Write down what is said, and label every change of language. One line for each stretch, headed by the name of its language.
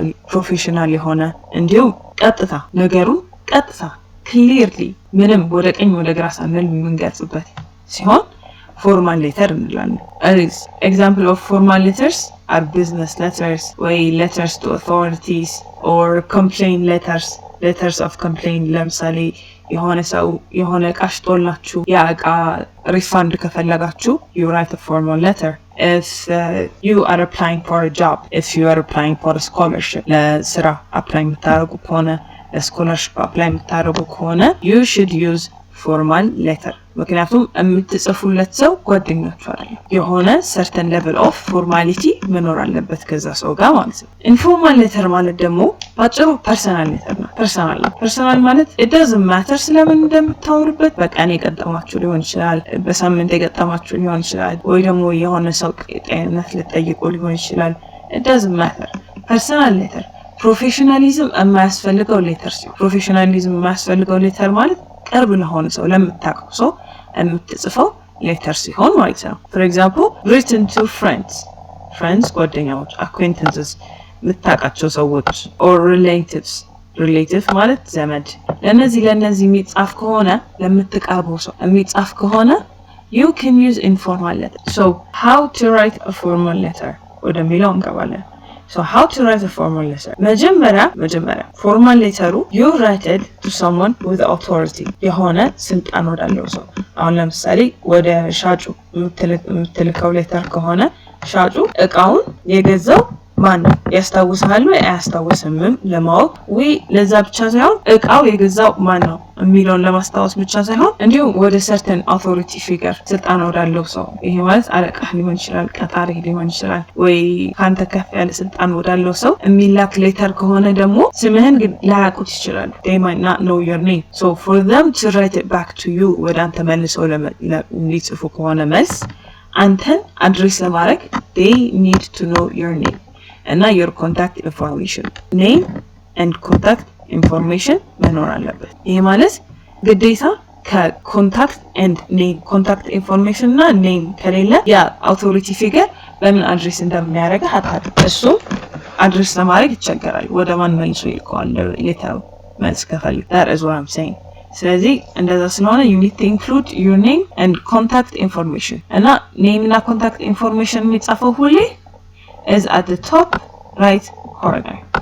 Amharic: ፕሮፌሽናል የሆነ እንዲሁም ቀጥታ ነገሩን ክሊርሊ ምንም ወደ ቀኝ ወደ ግራ ሳንል የምንገልጽበት ሲሆን
English: formal letter እንላለን። Example of formal letters are business letters or letters to authorities or complaint letters of complaint.
Amharic: ለምሳሌ የሆነ ዕቃ ሽጦላችሁ ያ ዕቃ ሪፋንድ ከፈለጋችሁ
English: you write a formal letter. If you are applying for a job, if you are applying for a scholarship,
Amharic: ለስራ apply የምታደርጉ ከሆነ
English: ለስኮላርሽፕ apply የምታደርጉ ከሆነ you should use formal letter.
Amharic: ምክንያቱም የምትጽፉለት ሰው ጓደኛችሁ አይደለም። የሆነ
English: certain level of formality
Amharic: መኖር አለበት ከዛ ሰው ጋር ማለት ነው። ኢንፎርማል ሌተር ማለት ደግሞ ባጭሩ ፐርሰናል ሌተር ነው። ፐርሰናል ማለት
English: it doesn't matter
Amharic: ስለምን እንደምታወሩበት በቀን የገጠማችሁ ሊሆን ይችላል፣ በሳምንት የገጠማችሁ ሊሆን ይችላል፣ ወይ ደግሞ የሆነ ሰው ጤንነት ልትጠይቁ ሊሆን ይችላል። it doesn't matter። ፐርሰናል ሌተር ፕሮፌሽናሊዝም የማያስፈልገው ሌተር ሲሆን ፕሮፌሽናሊዝም የማያስፈልገው ሌተር ማለት ቅርብ ለሆነ ሰው ለምታውቀው ሰው የምትጽፈው ሌተር ሲሆን ማለት ነው።
English: for example written to friends
Amharic: ጓደኛዎች፣ acquaintances የምታውቃቸው ሰዎች or relative ማለት ዘመድ። ለነዚህ የሚጻፍ ከሆነ ለምትቀርበው ሰው የሚጻፍ ከሆነ
English: you can use informal letter. So how to write a formal letter
Amharic: ወደሚለው እንገባለን።
English: So how to write a formal letter? መጀመሪያ formal letteru you write it to someone with authority.
Amharic: የሆነ ስልጣን ወዳለው ሰው። አሁን ለምሳሌ ወደ ሻጩ የምትልከው ሌተር ከሆነ ሻጩ እቃውን የገዛው ማን ነው ያስታውሳል ወይ አያስታውስም ለማወቅ ወይ ለዛ ብቻ ሳይሆን እቃው የገዛው ማን ነው የሚለውን ለማስታወስ ብቻ ሳይሆን እንዲሁም ወደ certain authority figure ስልጣን ወዳለው ሰው። ይሄ ማለት አለቃህ ሊሆን ይችላል፣ ቀጣሪ ሊሆን ይችላል፣ ወይ ካንተ ከፍ ያለ ስልጣን ወዳለው ሰው የሚላክ ሌተር ከሆነ ደግሞ ስምህን ግን ላያውቁት ይችላሉ።
English: they might not know your name. So for them to write it back to you
Amharic: ወደ አንተ መልሰው ሊጽፉ ከሆነ መልስ አንተን አድሬስ ለማድረግ
English: they need to know your name እና your contact information.
Amharic: name and contact information መኖር አለበት። ይሄ ማለት ግዴታ ከኮንታክት and name contact information እና name ከሌለ ያ አውቶሪቲ ፊገር በምን አድሬስ እንደሚያደርግ አታውቅም። እሱ አድሬስ ለማድረግ ይቸገራል። ወደ ማን መልሶ ይልከዋል ሌተሩ መልስ ከፈልግ።
English: that is what I'm saying.
Amharic: ስለዚህ እንደዛ ስለሆነ
English: you need to include your name and contact information እና name እና contact information
Amharic: የሚጻፈው ሁሌ
English: is at the top right corner.